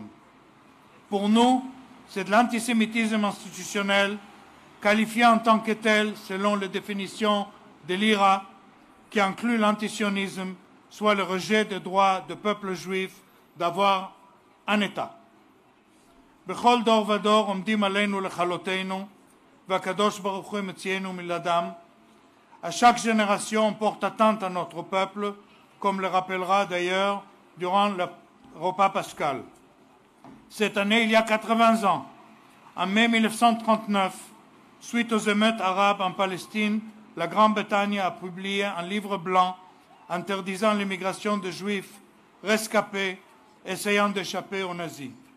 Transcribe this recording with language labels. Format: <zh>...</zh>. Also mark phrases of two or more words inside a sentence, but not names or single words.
<fr>Pour nous, c'est de l'antisémitisme institutionnel, qualifié en tant que tel selon les définitions de l'IRA, qui inclut l'antisionisme, soit le rejet des droits du peuple juif d'avoir un État.</fr> <he>בכל דור ודור עומדים עלינו לכלותנו, והקדוש ברוך הוא מציאנו מלאדם.</he> <fr>À chaque génération, on porte atteinte à notre peuple, comme le rappellera d'ailleurs durant le repas pascal. Cette année, il y a 80 ans, en mai 1939, suite aux émeutes arabes en Palestine, la Grande-Bretagne a publié un livre blanc interdisant l'immigration de juifs rescapés essayant d'échapper aux nazis.</fr>